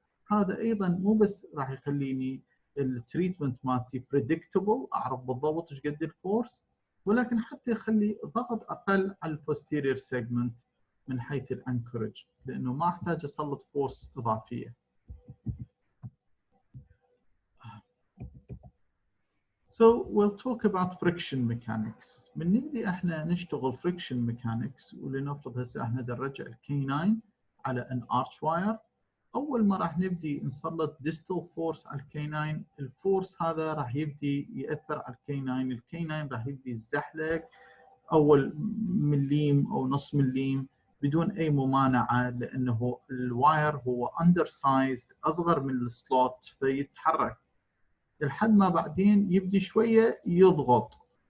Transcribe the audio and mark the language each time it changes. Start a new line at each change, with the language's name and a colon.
Arabic: هذا ايضا مو بس راح يخليني التريتمنت مالتي بريدكتبل، اعرف بالضبط ايش قد الفورس، ولكن حتى يخلي ضغط اقل على البوستيريور سيجمنت من حيث الانكورج، لانه ما احتاج اسلط فورس اضافيه.
English: So we'll talk about friction mechanics.
Arabic: من نبدي احنا نشتغل friction mechanics، ولنفرض هسه احنا نرجع الكيناين على ان archwire. اول ما راح نبدي نسلط distal force على الكيناين، الفورس هذا راح يبدي ياثر على الكيناين، الكيناين راح يبدي يزحلق اول مليم او نص مليم بدون اي ممانعه، لانه الواير هو undersized اصغر من السلوت فيتحرك، لحد ما بعدين يبدي شويه يضغط.